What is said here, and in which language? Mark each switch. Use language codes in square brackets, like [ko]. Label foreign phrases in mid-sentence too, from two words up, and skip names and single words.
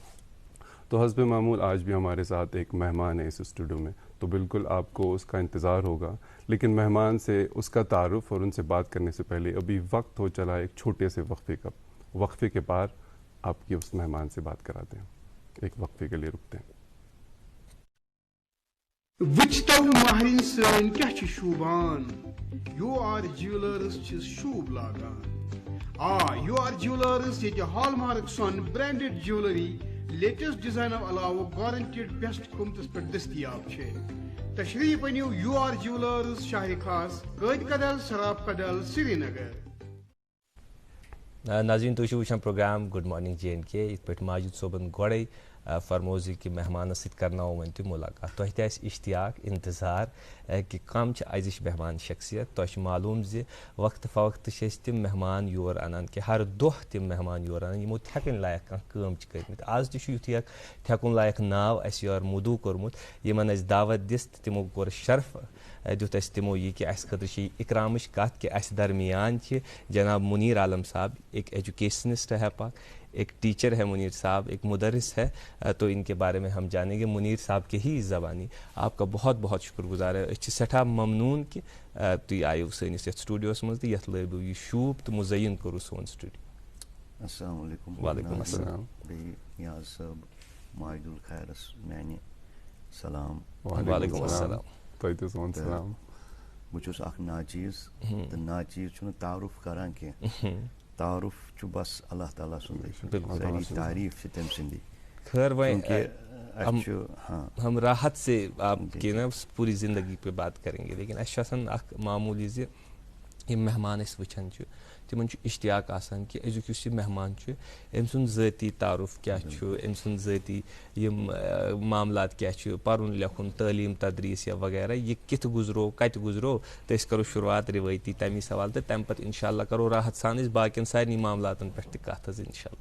[ur] تو حسب معمول آج بھی ہمارے ساتھ ایک مہمان ہے اس اسٹوڈیو میں, تو بالکل آپ کو اس کا انتظار ہوگا, لیکن مہمان سے اس کا تعارف اور ان سے بات کرنے سے پہلے ابھی وقت ہو چلا ایک چھوٹے سے وقفے کا. وقفے کے بعد آپ کی اس مہمان سے بات کراتے ہیں. ایک وقفے کے لیے رکتے ہیں. [ks] وچتو مہرین سن کیا چھ شوبان یو آر جیولرز چھ شوب لاگان. یو آر جیولرز یہ [en] hall mark [ks] سون [en] branded jewellery latest design [ks] علاوہ [en] guaranteed best [ks] قیمتس پہ دستیاب ہے. تشریف انیو یو آر جیولرز شاہ خاص قائد کدل سراب کدل سری نگر. ناظرین تھی وچان پروگرام گڈ مارننگ JNK یت پہ ماجد صوبن گوڑے فرموز کہ مہمان ست کرنو ون تہ ملاقات. تہ تہ اشتیاق انتظار کہ کم ازچ مہمان شخصیت. تہ معلوم زِ وقت فوقت تم مہمان یور انان کہ ہر دہ تم مہمان یور انان یمو تھکن لائق کم کرمت. آز تہ یتھی اکھ تھکن لائق ناو اس یور مدعو کورمت یمن اس دعوت دس تمو کور شرف دیت اس تمو یہ کہ اس خاطر اکرامچ کت کہ اس درمیان جناب منیر عالم صاحب [ur] ایک ایجوکیشنسٹ ہے پاک, ایک ٹیچر ہے منیر صاحب, ایک مدرس ہے, تو ان کے بارے میں ہم جانیں گے منیر صاحب کے ہی زبانی. آپ کا بہت بہت شکر گزار ہے. [ks] أسۍ چھِ سٮ۪ٹھاہ ممنون کہ تُہۍ آیِو سٲنِس یَتھ سٹوڈیوَس منٛز تہٕ یَتھ لٲبِو یہِ شوٗب تہٕ مُزین کوٚروٕ سون سٹوڈیو. [ar] السلام علیکم. وعلیکم السلام. [ks] بیٚیہِ نیاز صٲب ماجدُل خیرس میانہِ سلام. [ar] وعلیکم السلام. [ks] تۄہہِ تہِ سون سلام. بہٕ چھُس اکھ ناچیٖز تہٕ ناچیٖز چھُنہٕ تعارُف کران کینٛہہ, تعارُف چھُ بس اللہ تعالیٰ سُنٛدٕے, سٲری تعریٖف چھِ تٔمۍ سٕنٛدی. [ur] خیر کیونکہ ہم راحت سے آپ کی نا پوری زندگی پہ بات کریں گے, [ks] لیکن اَسہِ چھُ آسان اکھ معموٗلی زِ یِم مہمان أسۍ وٕچھان چھِ تِمن چھُ اشتیاق آسان کہ أزیُک یُس یہِ مہمان چھُ أمۍ سُنٛد ذٲتی تعارُف کیٛاہ چھُ, أمۍ سُنٛد ذٲتی یِم معاملات کیٛاہ چھِ, پَرُن لیکھُن, تعلیٖم تدریٖس یا وغیرہ, یہِ کِتھ گُزرو, کَتہِ گُزرو, تہٕ أسۍ کرو شروعات رِوٲیتی تَمی سوال تہٕ تَمہِ پتہٕ [ar] اِنشاء اللہ [ks] کرو راحت سان أسۍ باقین سارنٕے معاملاتن پٮ۪ٹھ تہِ کتھ حظ [ar] اِنشاء اللہ.